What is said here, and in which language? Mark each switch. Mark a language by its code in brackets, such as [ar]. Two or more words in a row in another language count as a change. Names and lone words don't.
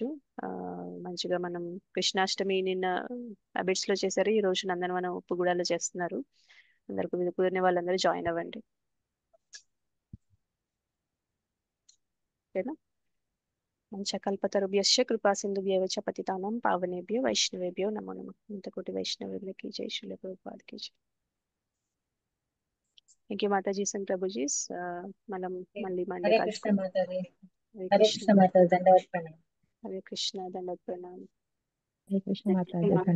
[te] ఆ, మంచిగా మనం కృష్ణాష్టమి నిన్న అబిడ్స్ లో చేశారు, ఈ రోజు నందనవనం ఉప్పుగూడలో చేస్తున్నారు. అందరికి కుదిరిన వాళ్ళందరూ జాయిన్ అవ్వండి. ఓకేనా? [sa] పంచకల్పతరుభ్యశ్చ కృపా సింధుభ్యవ చ పతితానాం పావనేభ్యో వైష్ణవేభ్యో నమో నమః. [te] ఇంతకోటి వైష్ణవులకి జై శ్రీల ప్రభుపాదకి జై. [en] Thank you Mataji and Prabhujis. [te] మనం మళ్ళీ మండే [sa] హరే కృష్ణ [te] కలుసుకుందాం. మాతాజీ. [sa] హరే హరే కృష్ణ. కృష్ణ మాతాజీ, దండవత్ ప్రణామ్. హరే కృష్ణ దండ ప్రణామం. హరే కృష్ణ మాతాజీ.